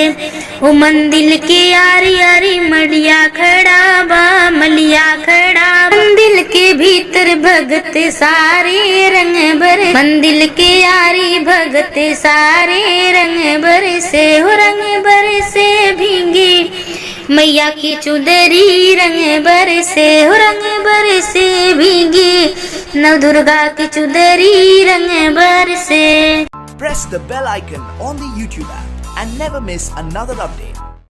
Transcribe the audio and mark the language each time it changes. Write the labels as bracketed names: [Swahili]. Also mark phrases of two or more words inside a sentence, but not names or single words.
[Bhojpuri] ओ मंदिर के यारी यारी मलिया खड़ा बा, मंदिर के भीतर भगत सारे, रंग बरसे मंदिर के यारी भगत सारे, रंग बरसे हो रंग बरसे भीगे मैया की चुदरी, रंग बरसे हो रंग बरसे भीगे नौ दुर्गा की चुदरी, रंग बरसे। [English] Press the bell icon on the YouTube app and never miss another update.